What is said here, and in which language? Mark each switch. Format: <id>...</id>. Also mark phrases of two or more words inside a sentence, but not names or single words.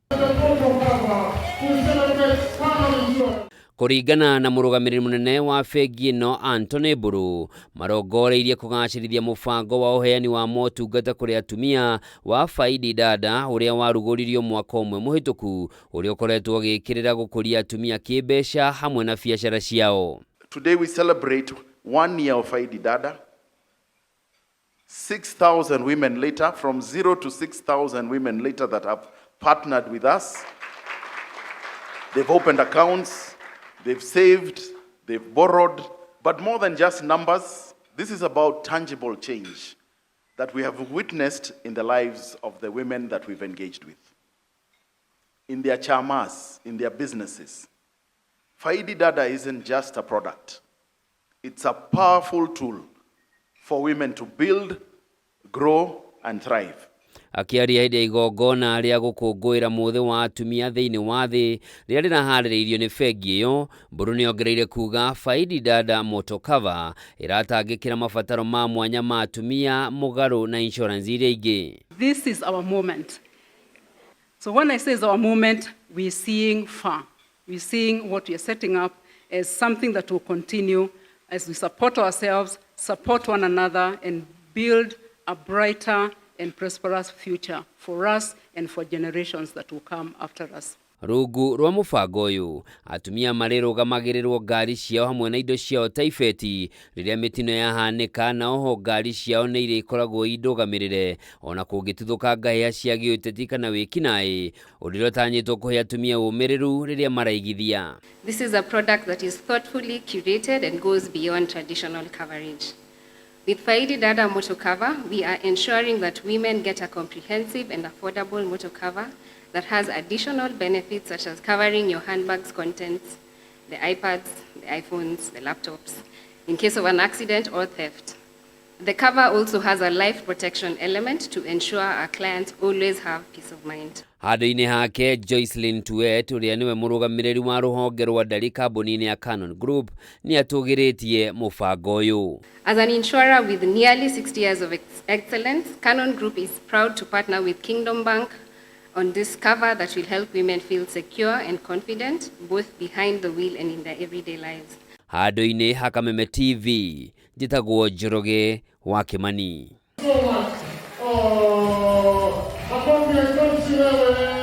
<ki>Kũringana na mũrũgamĩrĩri mũnene wa bengi ĩno Anthony Buru, marongoreirie kũgacĩrithia mũbango wa ũheani wa motungata kũrĩ atumia wa Faidi Dada ũrĩa warugũririo mwaka ũmwe mũhĩtũku, ũrĩa ũkoretwo ũgĩkĩrĩra gũkũria atumia kĩmbeca hamwe na biacara ciao.</ki> <en>Today we celebrate 1 year of Faidi Dada. 6,000 women later, from 0 to 6,000 women later that have partnered with us. They've opened accounts. They've saved, they've borrowed, but more than just numbers, this is about tangible change that we have witnessed in the lives of the women that we've engaged with, in their chamas, in their businesses. Faidi Dada isn't just a product. It's a powerful tool for women to build, grow, and thrive.</en> <ki>Akiaria hĩndĩ ya igongona rĩa gũkũngũĩra mũthĩ wa atumia thĩinĩ wa thĩ rĩrĩa rĩraharĩrĩirio nĩ bengi ĩyo, Buru nĩongereire kuga Faidi Dada Motor Cover ĩratangĩkĩra mabataro ma mwanya ma atumia mũgarũ na insurance iria ingĩ.</ki> <en>This is our moment. So when I say it's our moment, we're seeing far. We're seeing what we are setting up as something that will continue as we support ourselves, support one another, and build a brighter and prosperous future for us and for generations that will come after us.</en> <ki>Rungu rwa mũbango ũyũ, atumia marĩrũgamagĩrĩrwo ngari ciao hamwe na indo ciao ta ibeti rĩrĩa mĩtino yahanĩka, na oho ngari ciao nĩ irĩkoragwo indũgamĩrĩre ona kũngĩtuthũka ngahĩha cia gĩũteti kana wĩkinaĩ, ũndũ ũtanyĩtwo kũhe atumia ũmĩrĩru rĩrĩa maraigithia.</ki> <en>This is a product that is thoughtfully curated and goes beyond traditional coverage. With Faidi Dada Motor Cover, we are ensuring that women get a comprehensive and affordable motor cover that has additional benefits such as covering your handbag's contents, the iPads, the iPhones, the laptops, in case of an accident or theft. The cover also has a life protection element to ensure our clients always have peace of mind.</en> <ki>Handũ-inĩ hake, Joycelyn Tuet ũrĩa nĩwe mũrũgamĩrĩri wa rũhonge rwa ndari kambuni-inĩ ya Canon Group nĩ atũgĩrĩtie mũbango ũyũ.</ki> <en>As an insurer with nearly 60 years of excellence, Canon Group is proud to partner with Kingdom Bank on this cover that will help women feel secure and confident both behind the wheel and in their everyday lives.</en> <ki>Handũ-inĩ ha Kameme TV, njĩtagwo Njoroge wa Kimani.</ki>